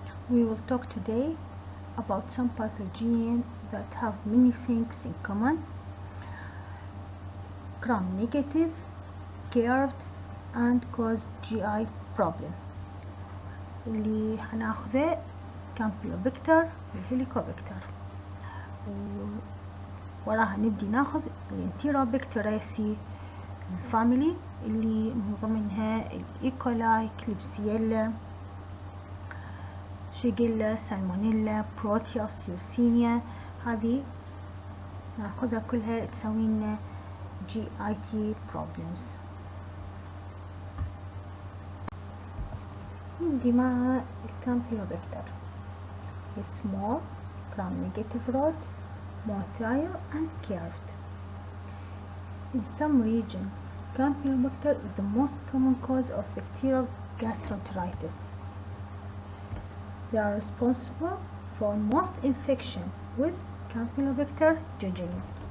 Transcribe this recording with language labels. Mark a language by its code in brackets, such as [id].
[en] We will talk today about some pathogens that have many things in common: gram-negative, curved, and cause GI problem. [ar] اللي هناخذه Campylobacter والهيليكوباكتر، وراها نبدي ناخذ الانتيروبكتيريسي الفاميلي اللي من ضمنها الإيكولاي، كليبسييلا، شيجيلا، سالمونيلا، بروتيوس، يوسينيا. هذه ناخذها كلها تسوي لنا GIT problems. نبدي مع الكامبيلوباكتر. [en] small, gram-negative rod, motile and curved. In some region, Campylobacter is the most common cause of bacterial gastroenteritis. They are responsible for most infection with Campylobacter jejuni.